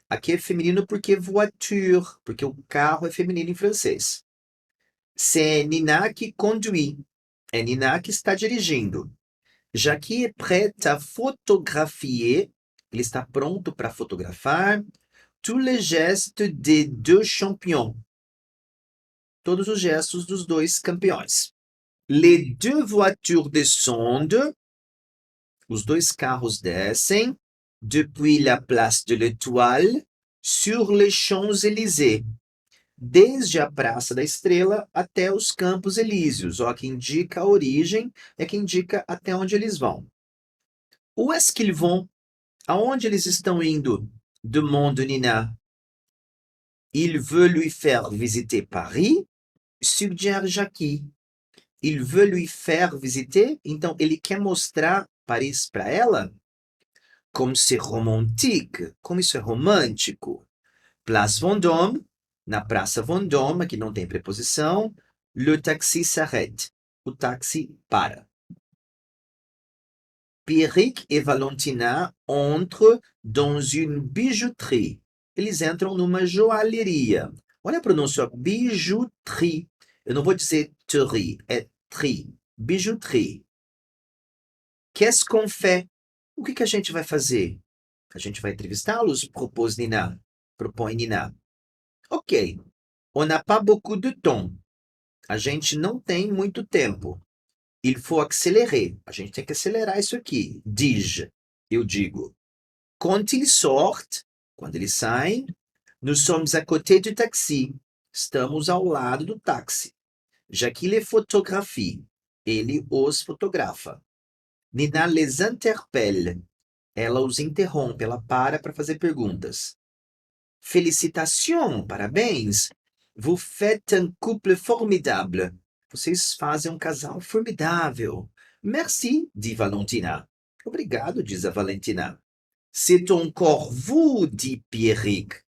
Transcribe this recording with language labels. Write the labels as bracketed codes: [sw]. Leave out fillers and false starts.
[pt] Aqui é feminino porque voiture, porque o carro é feminino em francês. [fr] C'est Nina qui conduit. [pt] É Nina que está dirigindo. [fr] Jackie est prête à photographier. [pt] Ele está pronto para fotografar [fr] tous les gestes des deux champions. [pt] Todos os gestos dos dois campeões. [fr] Les deux voitures descendent. [pt] Os dois carros descem [fr] depuis la place de l'Étoile sur les Champs-Élysées. [pt] Desde a Praça da Estrela até os Campos Elíseos. Ó, que indica a origem, é que indica até onde eles vão. [fr] Où est-ce qu'ils vont? [pt] Aonde eles estão indo? [fr] Demande Nina. Il veut lui faire visiter Paris? Suggère Jackie. Il veut lui faire visiter? [pt] Então, ele quer mostrar Paris para ela? [fr] Comme c'est romantique. [pt] Como isso é romântico. Place Vendôme. Na Praça Vendôme, aqui não tem preposição. [fr] Le taxi s'arrête. [pt] O táxi para. [fr] Pierrick et Valentina entrent dans une bijouterie. [pt] Eles entram numa joalheria. Olha a pronúncia, bijouterie. Eu não vou dizer terie, é tri. Bijouterie. [fr] Qu'est-ce qu'on fait? [pt] O que a gente vai fazer? A gente vai entrevistá-los? Propôs Nina. Propõe Nina. Ok. [fr] On n'a pas beaucoup de temps. [pt] A gente não tem muito tempo. [fr] Il faut accélérer. [pt] A gente tem que acelerar isso aqui. [fr] Dis-je. [pt] Eu digo. [fr] Quand ils sortent, [pt] quando eles saem, [fr] nous sommes à côté du taxi. [pt] Estamos ao lado do táxi. [fr] Jackie les photographie. [pt] Ele os fotografa. [fr] Nina les interpelle. [pt] Ela os interrompe, ela para fazer perguntas. [fr] Félicitations, [pt] parabéns. [fr] Vous faites un couple formidable. [pt] Vocês fazem um casal formidável. [fr] Merci, dit Valentina. [pt] Obrigado, diz a Valentina. [fr] C'est encore vous, dit Pierrick.